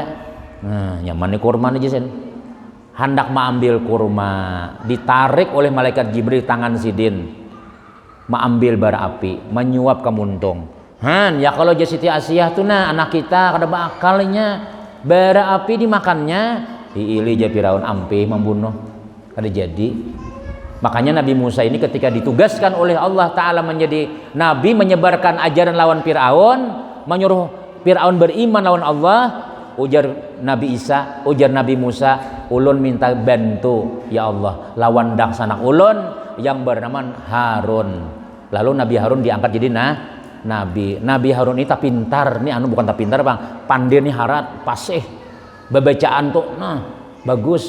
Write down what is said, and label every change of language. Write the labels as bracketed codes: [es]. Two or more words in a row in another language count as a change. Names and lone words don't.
[bjn] Nah, nyaman nih kurma aja sen. Hendak mengambil kurma, ditarik oleh malaikat Jibril tangan sidin. Mengambil bara api, menyuap ke muntung. Ya kalau Siti Asia tuh nah anak kita kada bakalnya bara api dimakannya, diili ja Firaun ampih membunuh. Kada jadi. Makanya Nabi Musa ini ketika ditugaskan oleh Allah Ta'ala menjadi Nabi menyebarkan ajaran lawan Fir'aun, menyuruh Fir'aun beriman lawan Allah, ujar Nabi Isa, ujar Nabi Musa, ulun minta bantu ya Allah lawan daksanak ulun yang bernama Harun. Lalu Nabi Harun diangkat jadi Nabi Harun ini tak pintar, nih bukan tak pintar bang, pandai nih harat, pasih, bacaan tuh, nah bagus.